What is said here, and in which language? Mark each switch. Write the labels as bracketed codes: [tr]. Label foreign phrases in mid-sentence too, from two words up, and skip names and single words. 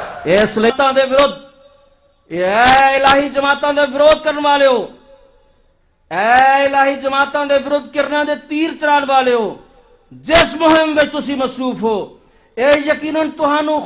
[pa] اس لیے دے ਵਿਰੋਧ اے الہی جماعتاں دے ਵਿਰੋਧ کرن والے ہو اے الہی جماعتاں دے ਵਿਰੋਧ کرنا دے تیر چلان والے ہو جس مہم وچ تسی مصروف ہو اے یقیناً تہانوں